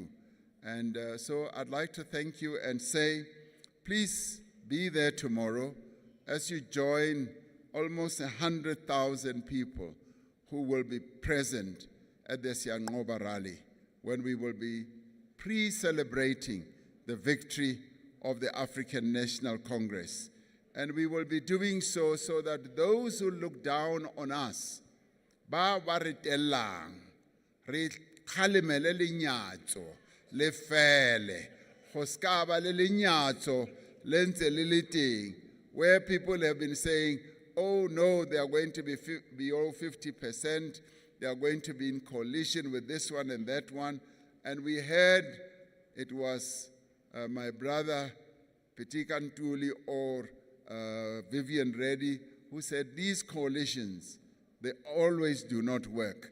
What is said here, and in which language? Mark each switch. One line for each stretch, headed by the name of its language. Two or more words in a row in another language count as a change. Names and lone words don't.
English: And so I'd like to thank you and say, please be there tomorrow as you join almost 100,000 people who will be present at the Siyanqoba rally, when we will be pre-celebrating the victory of the African National Congress. And we will be doing so that those who look down on us,
Tswana: ba re tellang, re kgalemele lenyatso, le fele, go ska ba le lenyatso, le ntse le le teng,
English: where people have been saying, oh no, they are going to be below 50%, they are going to be in coalition with this one and that one. And we heard it was my brother Petika Ntuli or Vivian Reddy who said these coalitions, they always do not work.